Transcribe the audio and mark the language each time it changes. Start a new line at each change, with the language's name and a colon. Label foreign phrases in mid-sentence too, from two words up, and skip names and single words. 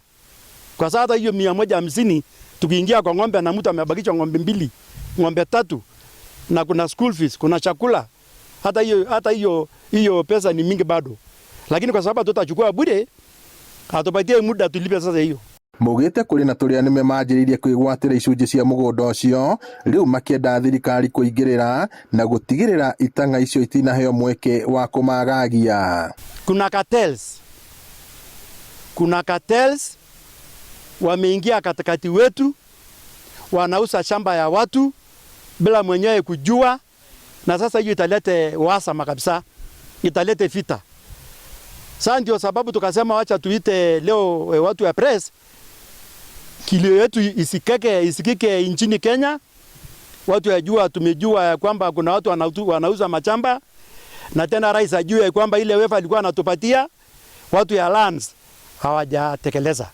Swahili: Kwa sababu hiyo 150 tukiingia kwa ng'ombe na mtu amebakisha ng'ombe 2, ng'ombe 3 na kuna
English: school fees,
Swahili: kuna chakula. Hata hiyo pesa ni mingi bado. Lakini kwa sababu tutachukua bure, atupatie muda tulipe sasa hiyo.
Kikuyu: Maugĩte kũrĩ na tũrĩa nĩme manjĩrĩirie kwĩgwatĩra icunjĩ cia mũgũnda ũcio rĩu makĩenda thirikari kũingĩrĩra na gũtigĩrĩra itanga icio itinaheo mweke wa kũmagagia.
Swahili: Kuna cartels wameingia katikati wetu, wanauza shamba ya watu bila mwenyewe kujua, na sasa hiyo italete uhasama kabisa, italete vita. Sasa ndio sababu tukasema wacha tuite leo watu ya press, kilio yetu isikike nchini Kenya, watu yajua, tumejua kwamba kuna watu wanauza machamba, na tena rais ajue kwamba ile wefa alikuwa anatupatia watu ya lands hawajatekeleza.